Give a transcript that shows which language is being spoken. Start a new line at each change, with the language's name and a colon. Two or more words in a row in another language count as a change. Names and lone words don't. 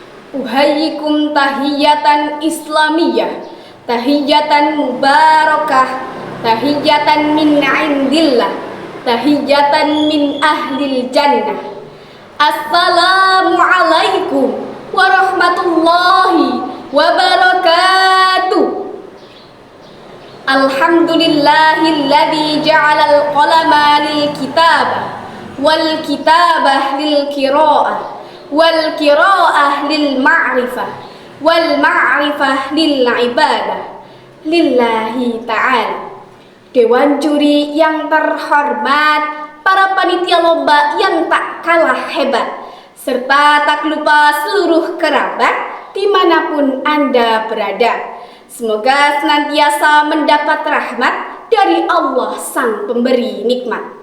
Arabic: أحييكم تحية إسلامية، تحية مباركة، تحية من عند الله، تحية من أهل الجنة. السلام عليكم ورحمة الله وبركاته. الحمد لله الذي جعل القلم للكتابة والكتابة للقراءة والقراءة للمعرفة والمعرفة للعبادة لله تعالى.
Indonesian: Dewan juri yang terhormat, para panitia lomba yang tak kalah hebat, serta tak lupa seluruh kerabat dimanapun Anda berada, semoga senantiasa mendapat rahmat dari Allah Sang Pemberi Nikmat.